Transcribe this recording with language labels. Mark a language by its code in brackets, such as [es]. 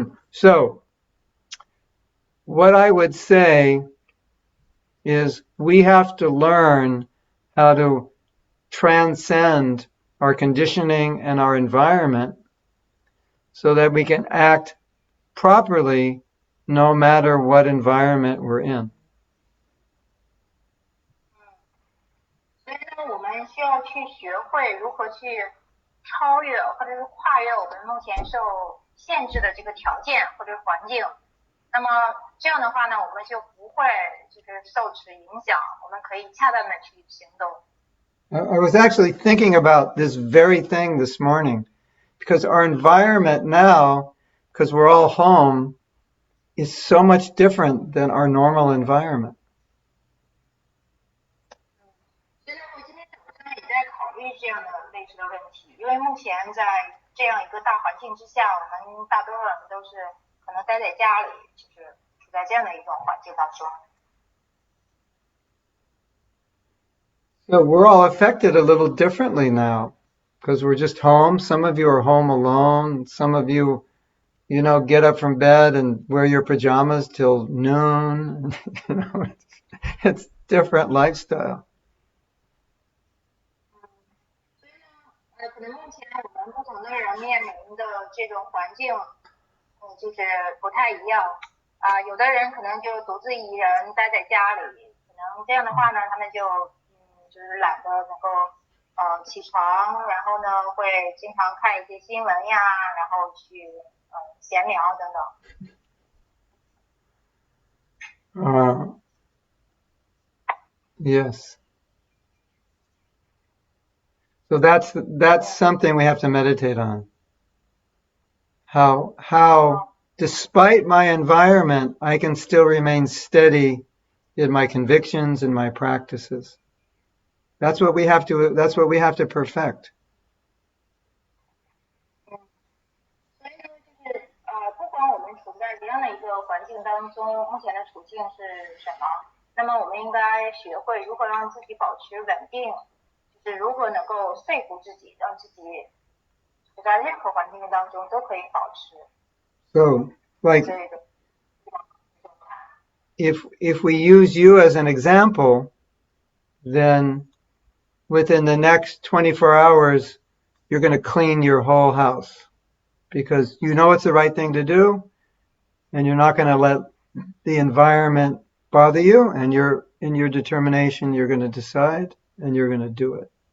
[en] So what I would say is we have to learn how to transcend our conditioning and our environment so that we can act properly no matter what environment we're in. [zh] 所以呢，我们需要去学会如何去超越或者是跨越我们目前受限制的这个条件或者环境。那么这样的话呢，我们就不会就是受此影响，我们可以恰当的去行动。 [en] I was actually thinking about this very thing this morning because our environment now, because we're all home, is so much different than our normal environment. [zh] 所以呢，我今天早上也在考虑这样的类似的问题，因为目前在这样一个大环境之下，我们大多数人都是可能待在家里，就是处在这样的一种环境当中。 [en] So we're all affected a little differently now because we're just home. Some of you are home alone. Some of you, get up from bed and wear your pajamas till noon. It's different lifestyle. [zh] 所以呢，可能目前我们不同的人面临的这种环境，就是不太一样。有的人可能就独自一人待在家里，可能这样的话呢，他们就是懒得能够起床，然后呢会经常看一些新闻呀，然后去闲聊等等。 [en] Yes. So that's something we have to meditate on. How despite my environment, I can still remain steady in my convictions and my practices. That's what we have to perfect. [zh] 所以呢，就是不管我们处在怎样的一个环境当中，目前的处境是什么，那么我们应该学会如何让自己保持稳定，就是如何能够说服自己，让自己处在任何环境当中都可以保持。 [en] So, like, if we use you as an example, then within the next 24 hours, you're going to clean your whole house because you know it's the right thing to do, and you're not going to let the environment bother you, and you're in your determination, you're going to decide, and you're going to do it.